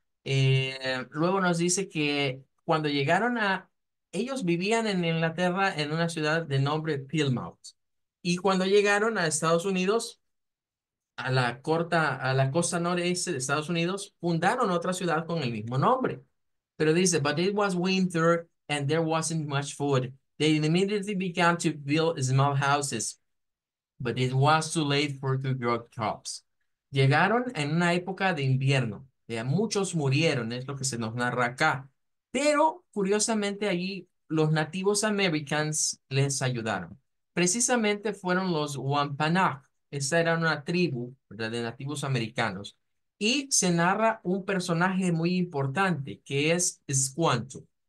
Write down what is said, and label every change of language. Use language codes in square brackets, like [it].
[es] Luego nos dice que cuando llegaron ellos vivían en Inglaterra en una ciudad de nombre Plymouth. Y cuando llegaron a Estados Unidos, a la costa noreste de Estados Unidos, fundaron otra ciudad con el mismo nombre. Pero dice, [en] but it was winter and there wasn't much food. They immediately began to build small houses but it was too late for the drug crops. [es] Llegaron en una época de invierno, muchos murieron, es lo que se nos narra acá, pero curiosamente allí los nativos americanos les ayudaron. Precisamente fueron los Wampanoag, esa era una tribu, ¿verdad?, de nativos americanos, y se narra un personaje muy importante que es Squanto.